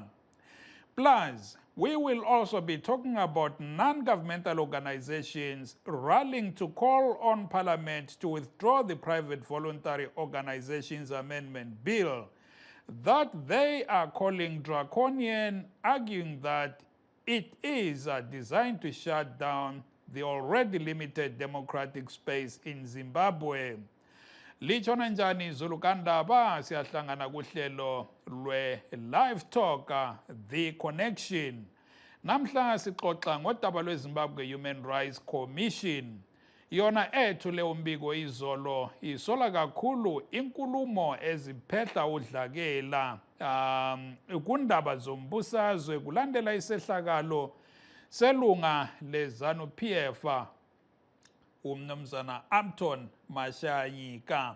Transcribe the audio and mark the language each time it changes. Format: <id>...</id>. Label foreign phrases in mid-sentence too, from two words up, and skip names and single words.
<en>Plus, we will also be talking about non-governmental organizations rallying to call on Parliament to withdraw the Private Voluntary Organizations Amendment Bill that they are calling draconian, arguing that it is designed to shut down the already limited democratic space in Zimbabwe.</en> <nd>Lichona njani Zulukandaba siyahlangana kuhlelo Live Talk, The Connection. Namhla sixoxa ngodaba lweZimbabwe Human Rights Commission. Yona ethule umbiko izolo isola kakhulu inkulumo eziphetha udlakela kundaba zombusazwe kulandela isehlakalo selunga leZANU-PF umnumzana Upton Mashanyika.</nd>